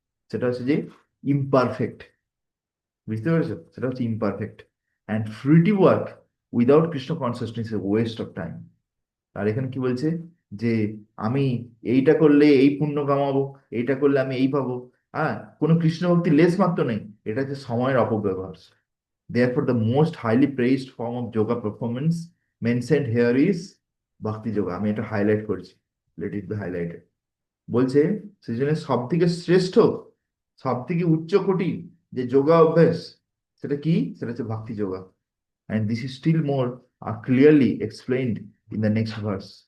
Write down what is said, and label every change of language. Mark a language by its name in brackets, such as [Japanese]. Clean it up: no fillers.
[Bangla] সেটা হচ্ছে যে ইমপারফেক্ট। বুঝতে পেরেছো? সেটা হচ্ছে imperfect. [English] And fruitive work without Krishna consciousness is waste of time. [Bangla] আর এখানে কি বলছে? যে আমি এইটা করলে এই পুণ্য কামাবো, এইটা করলে আমি এই পাবো, হ্যাঁ, কোনো কৃষ্ণ ভক্তি লেশ মাত্র নেই। এটা হচ্ছে সময়ের অপব্যবহার। [English] Therefore, the most highly praised form of yoga performance mentioned here is bhakti yoga. [Bangla] আমি এটা হাইলাইট করছি, [English] Let it be highlighted. [Bangla] বলছে সেজন্য সব থেকে শ্রেষ্ঠ, সব থেকে উচ্চ কোটি যে যোগা অভ্যাস, সেটা কি? সেটা হচ্ছে ভক্তি yoga. [English] And this is still more clearly explained in the next verse.